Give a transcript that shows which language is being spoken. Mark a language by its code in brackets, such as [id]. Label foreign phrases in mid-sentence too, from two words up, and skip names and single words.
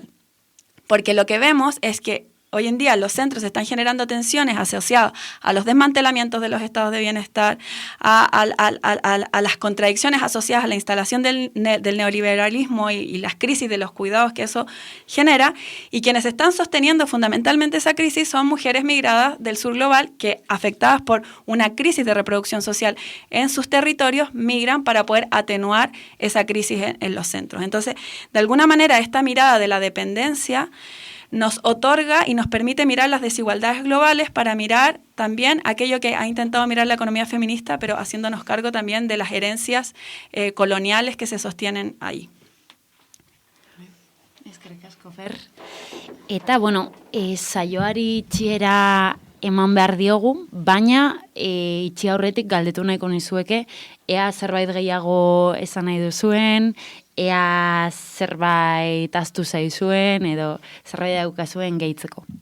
[es] Porque lo que vemos es que hoy en día los centros están generando tensiones asociadas a los desmantelamientos de los estados de bienestar, a las contradicciones asociadas a la instalación del neoliberalismo y las crisis de los cuidados que eso genera, y quienes están sosteniendo fundamentalmente esa crisis son mujeres migradas del sur global que, afectadas por una crisis de reproducción social en sus territorios, migran para poder atenuar esa crisis en los centros. Entonces, de alguna manera, esta mirada de la dependencia nos otorga y nos permite mirar las desigualdades globales para mirar también aquello que ha intentado mirar la economía feminista, pero haciéndonos cargo también de las herencias coloniales que se sostienen ahí. [eu] Eskerrik asko, Fer. Eta, bueno, saioari itxiera eman behar diogu, baina itxi aurretik galdetu nahiko nizueke, ea zerbait gehiago esan nahi duzuen, ea zerbait ahaztu zaizuen edo zerbait daukazuen gehitzeko.